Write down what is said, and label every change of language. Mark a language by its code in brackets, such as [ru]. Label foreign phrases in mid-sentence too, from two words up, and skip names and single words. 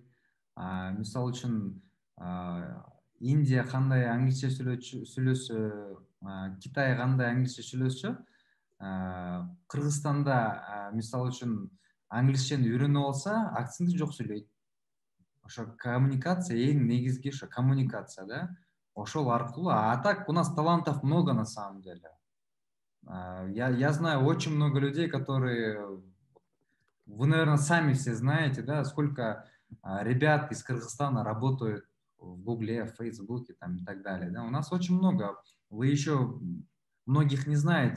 [ky] Мисалы үчүн Индия кандай англисче сүйлөсө, Китай кандай англисче сүйлөсө, Кыргызстанда мисалы үчүн англисчени үйрөнүп алса, акценти жок сүйлөйт. Ошо коммуникация эң негизги ошо коммуникация да. Ошол аркылуу, [ru] а так у нас талантов много на самом деле. Я знаю очень много людей, которые, вы, наверное, сами все знаете, да, сколько ребят из Кыргызстана работают в Гугле, в Фейсбуке там, и так далее. Да? У нас очень много. Вы еще многих не знаете.